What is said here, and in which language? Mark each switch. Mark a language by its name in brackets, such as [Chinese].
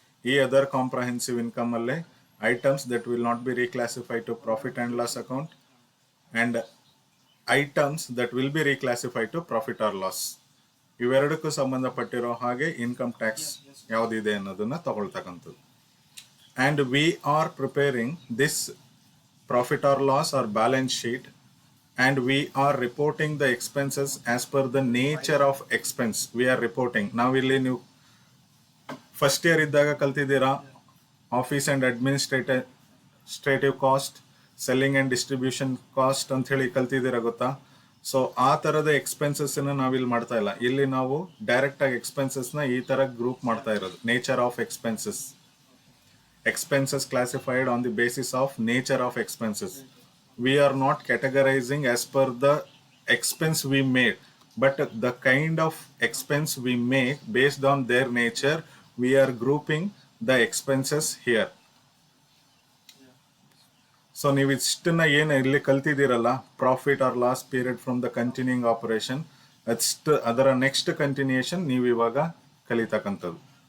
[Kannada] ಈ other comprehensive income ಅಲ್ಲೇ [English] items that will not be reclassified to profit and loss account and items that will be reclassified to profit or loss, [Kannada] ಇವೆರಡಕ್ಕೂ ಸಂಬಂಧಪಟ್ಟಿರೋ ಹಾಗೆ income tax ಯಾವುದಿದೆ ಅನ್ನೋದನ್ನ ತಗೊಳ್ತಕ್ಕಂಥದ್ದು. [English] And we are preparing this profit or loss or balance sheet and we are reporting the expenses as per the nature of expense we are reporting. [Kannada] ನಾವು ಇಲ್ಲಿ ನೀವು first year ಇದ್ದಾಗ ಕಲ್ತಿದ್ದೀರಾ office and administrative cost, selling and distribution cost ಅಂತ ಹೇಳಿ ಕಲ್ತಿದ್ದೀರಾ ಗೊತ್ತಾ. So ಆ ತರದ expenses ನಾವಿಲ್ಲಿ ಮಾಡ್ತಾ ಇಲ್ಲ. ಇಲ್ಲಿ ನಾವು ಡೈರೆಕ್ಟ್ ಆಗಿ ಎಕ್ಸ್ಪೆನ್ಸಸ್ ನ ಈ ತರ ಗ್ರೂಪ್ ಮಾಡ್ತಾ ಇರೋದು. [English] Nature of expenses classified on the basis of nature of expenses. We are not categorizing as per the expense we made, but the kind of expense we make based on their nature, we are grouping the expenses here. [Kannada] So ನೀವು ಇಷ್ಟನ್ನ ಏನು ಇಲ್ಲಿ ಕಲ್ತಿದ್ದೀರಲ್ಲ, [English] profit or loss period from the continuing operation, [Kannada] ಅದರ next continuation ನೀವು ಇವಾಗ ಕಲಿತಕ್ಕಂಥದ್ದು.